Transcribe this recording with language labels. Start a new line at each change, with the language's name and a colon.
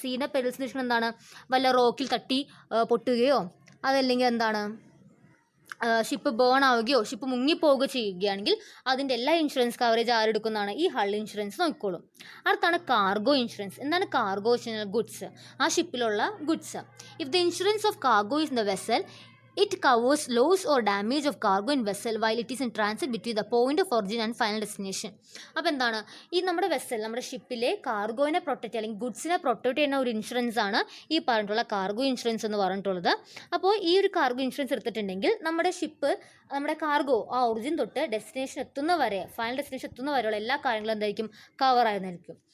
Malayalam: സീൻ്റെ perils എന്ന് വെച്ചാൽ എന്താണ്, വല്ല റോക്കിൽ തട്ടി പൊട്ടുകയോ അതല്ലെങ്കിൽ എന്താണ് ഷിപ്പ് ബേൺ ആവുകയോ ഷിപ്പ് മുങ്ങിപ്പോവുകയോ ചെയ്യുകയാണെങ്കിൽ അതിൻ്റെ എല്ലാ ഇൻഷുറൻസ് കവറേജ് ആരെടുക്കുന്നതാണ്, ഈ ഹൾ ഇൻഷുറൻസ് നോക്കിക്കോളും. അടുത്താണ് കാർഗോ ഇൻഷുറൻസ്. എന്താണ് കാർഗോ വെച്ച് കഴിഞ്ഞാൽ ഗുഡ്സ്, ആ ഷിപ്പിലുള്ള goods.
English: If the insurance of cargo is the vessel, it covers loss or damage of cargo in vessel while it is in transit between the point of origin and final destination.
Malayalam: അപ്പോൾ എന്താണ്, ഈ നമ്മുടെ vessel, നമ്മുടെ ഷിപ്പിലെ കാർഗോയിനെ protect അല്ലെങ്കിൽ ഗുഡ്സിനെ protect ചെയ്യുന്ന ഒരു insurance ആണ് ഈ പറഞ്ഞിട്ടുള്ള കാർഗോ ഇൻഷുറൻസ് എന്ന് പറഞ്ഞിട്ടുള്ളത്. അപ്പോൾ ഈ ഒരു കാർഗോ ഇൻഷുറൻസ് എടുത്തിട്ടുണ്ടെങ്കിൽ നമ്മുടെ ഷിപ്പ്, നമ്മുടെ കാർഗോ ആ ഒറിജിൻ തൊട്ട് ഡെസ്റ്റിനേഷൻ എത്തുന്ന വരെ, ഫൈനൽ ഡെസ്റ്റിനേഷൻ എത്തുന്ന വരെയുള്ള എല്ലാ കാര്യങ്ങളും എന്തായിരിക്കും കവർ ആയിരുന്നായിരിക്കും.